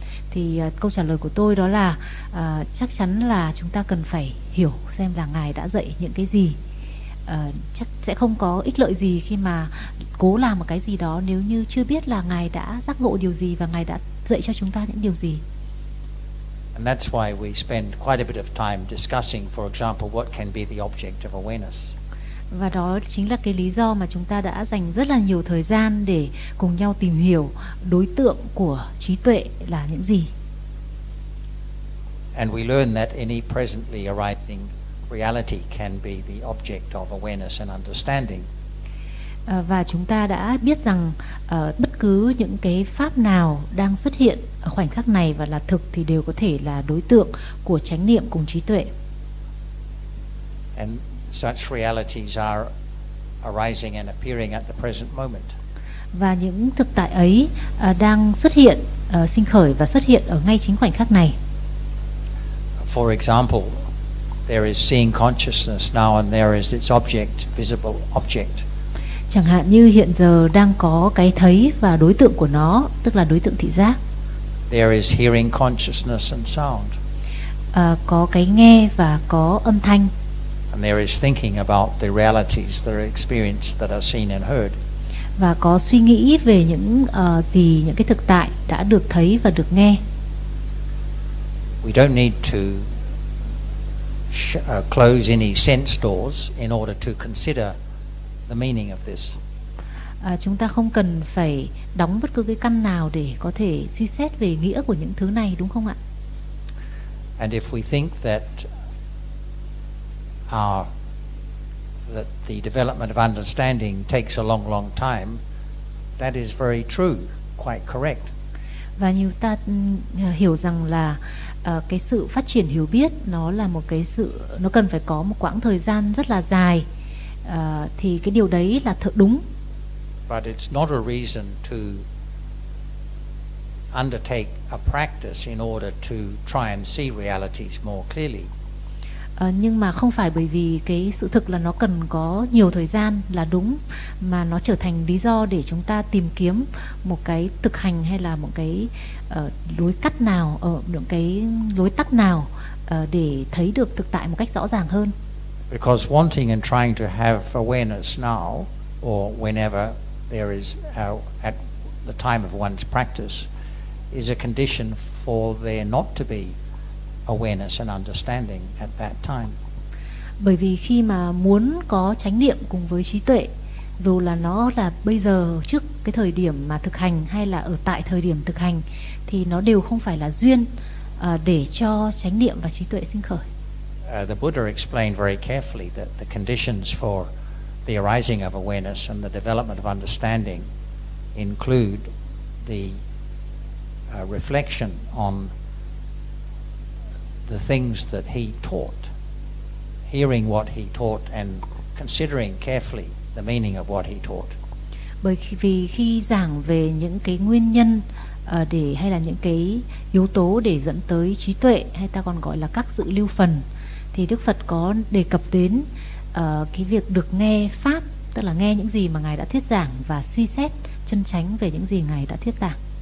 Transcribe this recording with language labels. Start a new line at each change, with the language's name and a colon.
Vietnamese: Thì câu trả lời của tôi đó là chắc chắn là chúng ta cần phải hiểu xem là Ngài đã dạy những cái gì. Chắc sẽ không có ích lợi gì khi mà cố làm một cái gì đó nếu như chưa biết là Ngài đã giác ngộ điều gì và Ngài đã dạy cho chúng ta những điều gì.
English: And that's why we spend quite a bit of time discussing, for example, what can be the object of awareness.
Vietnamese: Và đó chính là cái lý do mà chúng ta đã dành rất là nhiều thời gian để cùng nhau tìm hiểu đối tượng của trí tuệ là những gì.
English: And we learn that any presently arising reality can be the object of awareness and understanding.
Vietnamese: Và chúng ta đã biết rằng bất cứ những cái pháp nào đang xuất hiện ở khoảnh khắc này và là thực thì đều có thể là đối tượng của chánh niệm cùng trí tuệ.
English: And such realities are arising and appearing at the present moment.
Vietnamese: Và những thực tại ấy đang xuất hiện, sinh khởi và xuất hiện ở ngay chính khoảnh khắc này.
English: For example, there is seeing consciousness now, and there is its object, visible object.
Vietnamese: Chẳng hạn như hiện giờ đang có cái thấy và đối tượng của nó, tức là đối tượng thị giác.
English: There is hearing consciousness and sound.
Vietnamese: Có cái nghe và có âm thanh.
English: And there is thinking about the realities that are experienced, that are seen and heard.
Vietnamese: Và có suy nghĩ về những gì, những cái thực tại đã được thấy và được nghe.
English: We don't need to close any sense doors in order to consider the meaning of this.
Vietnamese: Chúng ta không cần phải đóng bất cứ cái căn nào để có thể suy xét về nghĩa của những thứ này, đúng không ạ?
English: And if we think that our that the development of understanding takes a long time, that is very true, quite correct.
Vietnamese: Và như ta hiểu rằng là cái sự phát triển hiểu biết nó là một cái sự, nó cần phải có một quãng thời gian rất là dài, thì cái điều đấy là thật đúng.
English: But it's not a reason to undertake a practice in order to try and see realities more clearly.
Vietnamese: Nhưng mà không phải bởi vì cái sự thực là nó cần có nhiều thời gian là đúng, mà nó trở thành lý do để chúng ta tìm kiếm một cái thực hành hay là một cái lối cắt nào, những cái lối tắt nào để thấy được thực tại một cách rõ ràng hơn.
English: Because wanting and trying to have awareness now or whenever there is at the time of one's practice is a condition for there not to be awareness and understanding at that time.
Vietnamese: Bởi vì khi mà muốn có chánh niệm cùng với trí tuệ, dù là nó là bây giờ trước cái thời điểm mà thực hành hay là ở tại thời điểm thực hành, thì nó đều không phải là duyên để cho chánh niệm và trí tuệ sinh khởi.
English: The Buddha explained very carefully that the conditions for the arising of awareness and the development of understanding include the reflection on the things that he taught, hearing what he taught and considering carefully the meaning of what he taught.
Vietnamese: Bởi vì khi giảng về những cái nguyên nhân để hay là những cái yếu tố để dẫn tới trí tuệ, hay ta còn gọi là các dự lưu phần, thì Đức Phật có đề cập đến cái việc được nghe pháp, tức là nghe những gì mà ngài đã thuyết giảng và suy xét chân chánh về những gì ngài đã thuyết giảng.